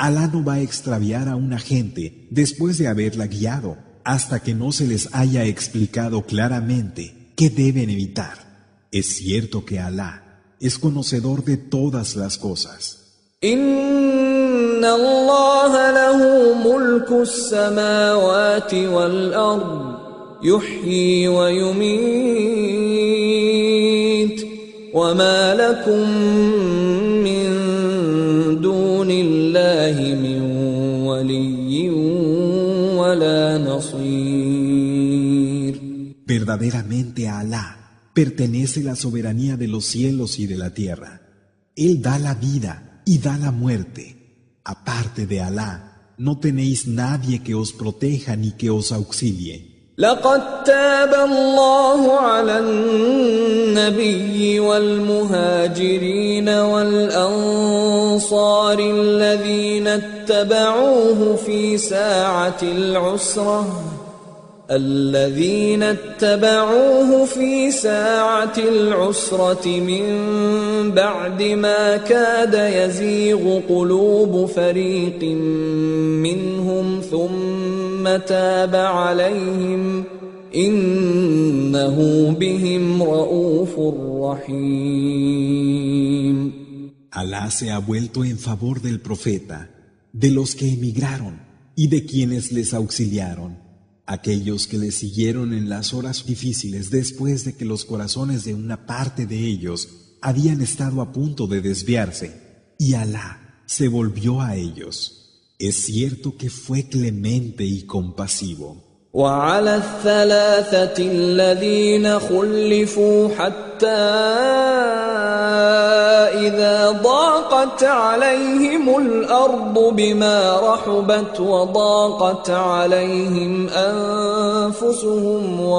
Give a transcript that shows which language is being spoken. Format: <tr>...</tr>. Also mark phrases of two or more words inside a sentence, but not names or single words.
<es>Alá no va a extraviar a una gente después de haberla guiado, hasta que no se les haya explicado claramente qué deben evitar. Es cierto que Alá es conocedor de todas las cosas.</es> <ar>إن الله له ملك السماوات والأرض يحيي ويميت وما لكم من دون الله من ولي ولا نصير.</ar> <es>Verdaderamente a Alá pertenece la soberanía de los cielos y de la tierra. Él da la vida y da la muerte. Aparte de Alá, no tenéis nadie que os proteja ni que os auxilie.</es> <ar>لقد تاب الله على النبي والمهاجرين والأنصار الذين اتبعوه في ساعة العسرة من بعد ما كاد يزيغ قلوب فريق منهم ثم تاب عليهم إنه بهم رؤوف رحيم.</ar> <es>Alá se ha vuelto en favor del profeta, de los que emigraron y de quienes les auxiliaron, aquellos que les siguieron en las horas difíciles después de que los corazones de una parte de ellos habían estado a punto de desviarse, y Alá se volvió a ellos. Es cierto que fue clemente y compasivo.</es> <ar>وعلى الثلاثة الذين خلفوا حتى إذا ضاقت عليهم الأرض بما رحبت وضاقت عليهم أنفسهم</ar>